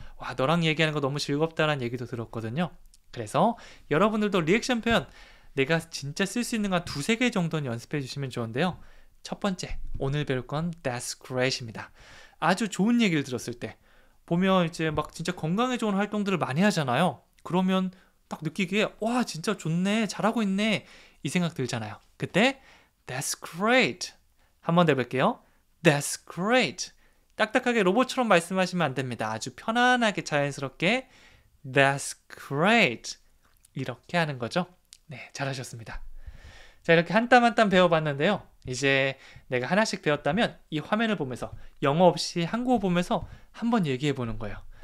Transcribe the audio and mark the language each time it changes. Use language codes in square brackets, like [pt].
[ko] 와, 너랑 얘기하는 거 너무 즐겁다라는 얘기도 들었거든요. 그래서 여러분들도 리액션 표현 내가 진짜 쓸 수 있는 거 한 두세 개 정도는 연습해 주시면 좋은데요. 첫 번째, 오늘 배울 건 [en] That's great [ko] 입니다. 아주 좋은 얘기를 들었을 때 보면 이제 막 진짜 건강에 좋은 활동들을 많이 하잖아요. 그러면 딱 느끼기에 와, 진짜 좋네, 잘하고 있네 이 생각 들잖아요. 그때 [en] That's great. [ko] 한 번 더 해볼게요. [en] That's great. [ko] 딱딱하게 로봇처럼 말씀하시면 안 됩니다. 아주 편안하게 자연스럽게 [en] That's great. [ko] 이렇게 하는 거죠. 네, 잘하셨습니다. 자, 이렇게 한 땀 한 땀 배워봤는데요. 이제 내가 하나씩 배웠다면 이 화면을 보면서 영어 없이 한국어 보면서 한번 얘기해 보는 거예요.